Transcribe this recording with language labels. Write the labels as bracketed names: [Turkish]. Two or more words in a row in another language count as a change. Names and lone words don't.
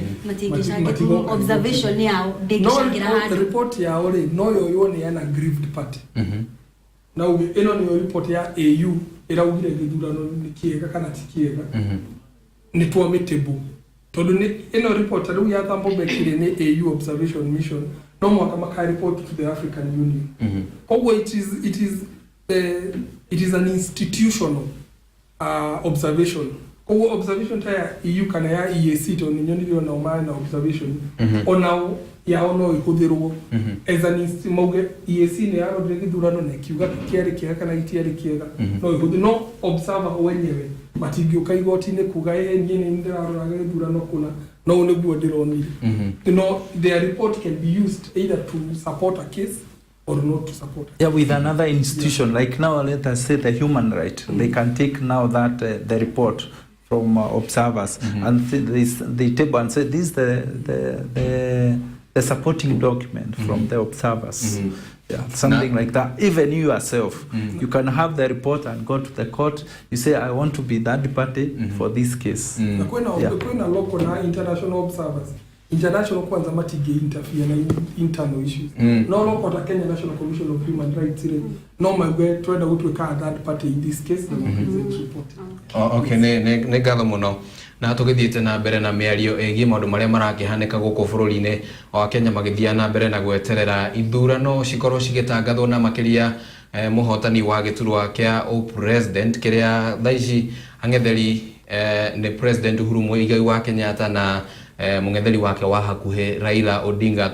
[Kikuyu] matigicangire observation yao ndigicangira handu report yao ri no yoyo ni ana [English] aggrieved party [Kikuyu] na ino ni report ya AU iraugire githurano ni kiega kana ti kiega ni tuamitable tondu ni ino report riu ya thambo bekire ni AU [English] observation mission [Kikuyu] no mwaka maka [English] report to the African Union. It is an institutional observation. [Kikuyu] Observation ta EU kana ya EAC to ni nyoni rio na umana observation ona ya ono ikuthirwo [English] as an institution [Kikuyu] EAC ni yaro githurano na kiuga kiari kiega kana gitiari kiega no ikuthi no observer wenyewe matingioka igoti-ini kuga nie ni ndirarora githurano kuna no niguo ndironire. [English] Their report can be used either to support a case or not to support. Yeah, with another institution like now let us say the human right they can take now that the report from observers and they table and say this is the supporting document from the observers. Yeah, something like that. Even you yourself, you can have the report and go to the court. You say, I want to be that party for this case. [Kikuyu] Kuna local na [English] international observers. [Kikuyu] International kwanza matige interfere na [English] internal issues. [Kikuyu] No local ta Kenya National Commission of Human Rights. No magwe twenda gutweka [English] that party in this case the report. [Kikuyu] Okay, ne gatho muno. Na tugithiite na mbere na miario egi maundu maria marakihanika guku bururi-ini wa Kenya magithia na mbere na gweterera ithurano cikorwo cigitangathwo na makiria muhotani wa giturwa kia president kiria thaici ang'etheri ni president Uhuru Muigai wa Kenyatta na mung'etheri wake wa hakuhe Raila Odinga.